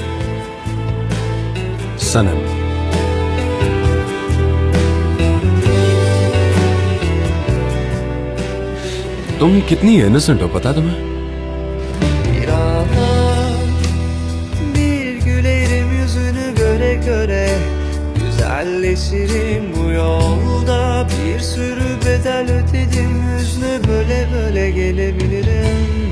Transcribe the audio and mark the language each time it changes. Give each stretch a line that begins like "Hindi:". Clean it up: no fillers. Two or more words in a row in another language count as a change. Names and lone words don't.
Hindi: सनम। तुम कितनी इनोसेंट हो, पता है तुम्हें?
Turkish: Bir an bir gülerim yüzünü göre göre, güzelleşirim bu yolda. Bir sürü bedel ödedim, hüznü böyle böyle gelebilirim.